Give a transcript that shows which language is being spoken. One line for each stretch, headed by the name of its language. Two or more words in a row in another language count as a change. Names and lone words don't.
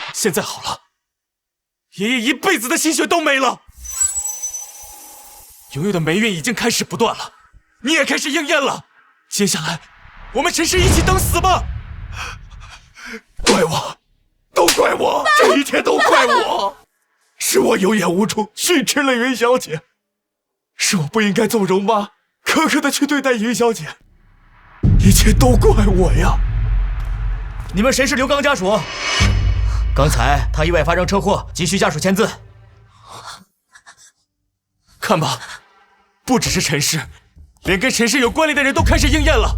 Chinese: 现在好了，爷爷一辈子的心血都没了，永远的霉运已经開始不斷了，你也開始應驗了。接下來，我們陳氏一起等死吧！怪我，都怪我，這一切都怪我，是我有眼無珠，訓斥了雲小姐，是我不應該縱容媽，苛刻的去對待雲小姐，一切都怪我呀！你們誰是劉剛家屬？剛才他意外發生車禍，急需家屬簽字。看吧，不只是陳氏，連跟陳氏有關聯的人都開始應驗了。